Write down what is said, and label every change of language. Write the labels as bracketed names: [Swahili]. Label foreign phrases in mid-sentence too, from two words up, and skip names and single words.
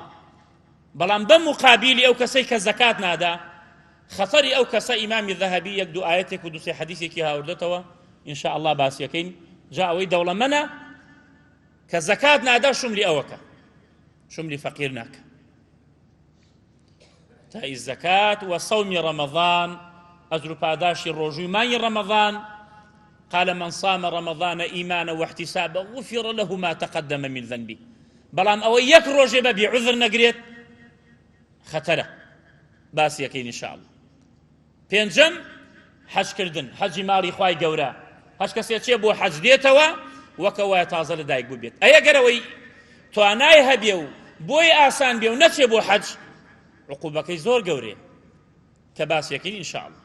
[Central Kurdish] بەڵام بە مقابلی ئەو کەسەی کە زەکات نادا، خەتەری ئەو کەسە ئیمامی ذەهەبی یەک دوو ئایەتێک و دووسێ حەدیثێکی هاوردەتەوە، [Arabic] ئینشاء الله [Central Kurdish] باسیەکەین. جا ئەوەی دەوڵەمەنە کە زەکات نادا شوملی ئەوەکە، شوملی فەقیر ناکە. [Arabic] تاء الزكاة وصوم رمضان [Central Kurdish] ئەجر و پاداشی ڕۆژووی مانگی ڕەمەضان [Arabic] قال من صام رمضان إيمانا واحتسابا غفر له ما تقدم من ذنبه [Central Kurdish] بەڵام ئەوە یەک ڕۆژێ بە بێعوذر نەگرێت خەتەرە باسی یەکەین ئینشاءالله. پێنجەم حەجکردن، حەجی ماڵی خوای گەورە. هەچ کەسێک چێ بۆ حەج دێتەوە وەکەوە تازە لەدایک بوو بێت. ئەگەرەوەی توانای هەبێ و بۆی ئاسان بێ و نەچێ بۆ حەج عقوبەکەی زۆر گەورەیە کە باسی یەکەین ئینشاءالله.